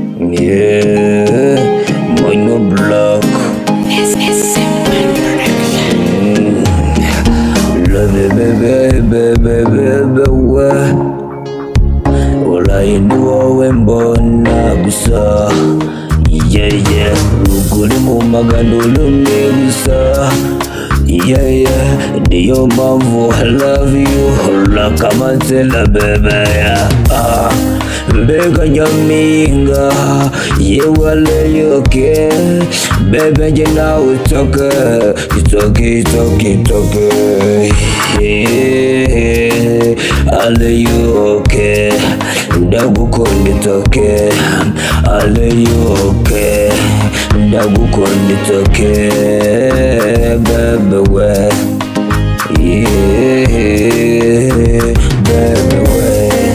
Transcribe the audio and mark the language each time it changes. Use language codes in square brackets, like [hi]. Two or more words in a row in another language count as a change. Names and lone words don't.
[en] Yeah, Mono Black. It's, it's Simple Production. Mm. Love it, baby, baby, baby, baby, we. [rw] Uraye ni wowe mbona gusa. [en] Yeah, yeah. [rw] Ukuri mu magambo ni umwe gusa. [en] Yeah, yeah. [rw] Niyo mpamvu [en] I love you. [rw] Urakamatse na bebe, yeah. Ah. Mbega nyampinga, yewe aleyoke. Bebe njye nawe [en] it's okay. It's okay, it's okay, it's okay. Yeah. [rw] Aleyoke. Ndagukunda [en] it's okay. [rw] Aleyoke. Ndagukunda [en] it's okay. [rw] Bebe we. Yeah. Bebe we.